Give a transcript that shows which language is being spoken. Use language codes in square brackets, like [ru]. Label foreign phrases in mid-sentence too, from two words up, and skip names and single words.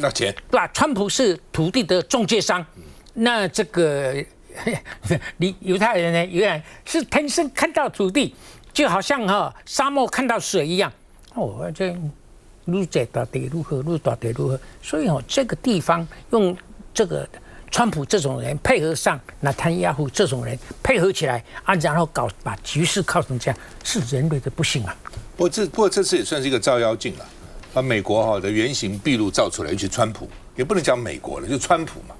[zh] 看到錢，对吧？川普是土地的中介商，那這個猶太人呢，原來是天生看到土地，就好像沙漠看到水一樣。這越大地如何，越大地如何。所以這個地方用這個川普這種人配合上納坦雅胡這種人配合起來然後把局勢搞成這樣，是人類的不幸不過這次也算是一個照妖鏡了，把美國的原形畢露照出來，尤其川普，也不能講美國了，就川普嘛。